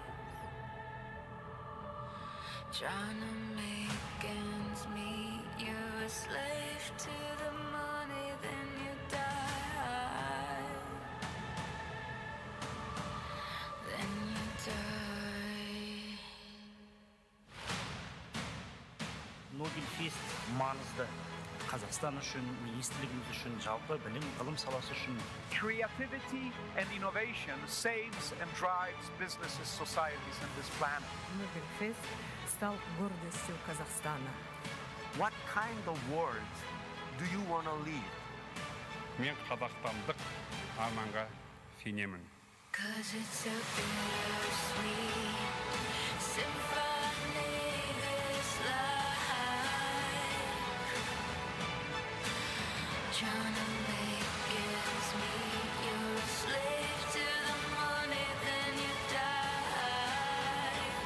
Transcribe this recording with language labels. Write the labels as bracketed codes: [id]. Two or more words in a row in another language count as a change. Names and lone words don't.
[en] Trying to make ends meet, you're a slave to the money, then you die. Then you die. [kk] Nobel Fest mаңызды. Kazakhstan үшін, министрлігіміз үшін, жалпы білім ғылым саласы үшін. [en] Creativity and innovation saves and drives businesses, societies, and this planet. [ru] Nobel Fest стал гордостью Казахстана. [en] What kind of world do you want to leave? [kk] Мен қазақстандық арманға сенемін. [en] Cause it's a bittersweet symphony, this life. Trying to make ends meet, you're a slave to the money, then you die.